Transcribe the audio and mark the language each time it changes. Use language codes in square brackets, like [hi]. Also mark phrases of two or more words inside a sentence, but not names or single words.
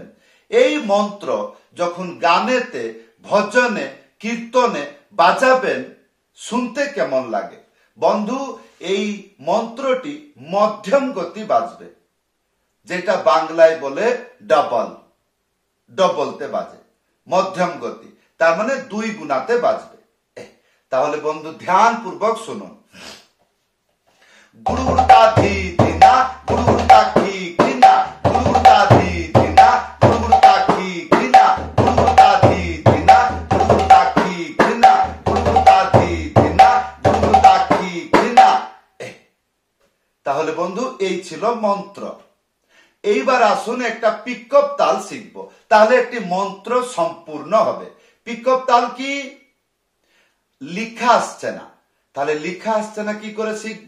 [bn] এই মন্ত্র যখন গানেতে, ভজনে, কীর্তনে বাজাবেন, শুনতে কেমন লাগে বন্ধু? এই মন্ত্রটি মধ্যম গতি বাজবে, যেটা বাংলায় বলে ডবল, ডবলতে বাজে, মধ্যম গতি। তার মানে 2 গুণাতে বাজবে। তাহলে বন্ধু ধ্যান পূর্বক শুনুন। গুড়ু গুড়ু তাধি ধিনা, গুড়ু গুড়ু তাক্ষী খিনা, গুড়ু গুড়ু তাধি ধিনা, গুড়ু গুড়ু তাক্ষী খিনা, গুড়ু গুড়ু তাধি ধিনা, গুড়ু গুড়ু তাক্ষী খিনা, গুড়ু গুড়ু তাধি ধিনা, গুড়ু গুড়ু তাক্ষী খিনা। তাহলে বন্ধু, এই ছিল মন্ত্র। এইবার আসুন একটা পিকআপ তাল শিখব, তাহলে একটি মন্ত্র সম্পূর্ণ হবে। পিক আপ তাল কি লিখা আসছে না, তাহলে লিখা আসছে না কি করে শিখবো?